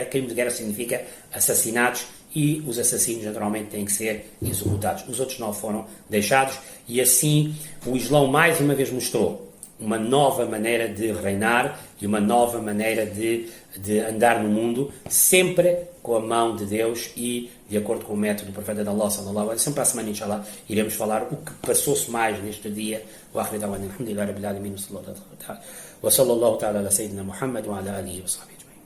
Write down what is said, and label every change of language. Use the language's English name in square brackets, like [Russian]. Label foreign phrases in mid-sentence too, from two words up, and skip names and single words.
[Portuguese] Crimes de guerra significa assassinatos, e os assassinos naturalmente têm que ser executados. Os outros 9 foram deixados, e assim o Islão mais uma vez mostrou uma nova maneira de reinar e uma nova maneira de andar no mundo, sempre com a mão de Deus e de acordo com o método do profeta de Allah, [Arabic] صلى الله عليه وسلم. [Portuguese] Para a semana, inshallah, iremos falar o que passou-se mais neste dia. [Arabic] وآخر دعوانا الحمد لله رب العالمين وصلى الله تعالى على سيدنا محمد وعلى آله وصحبه.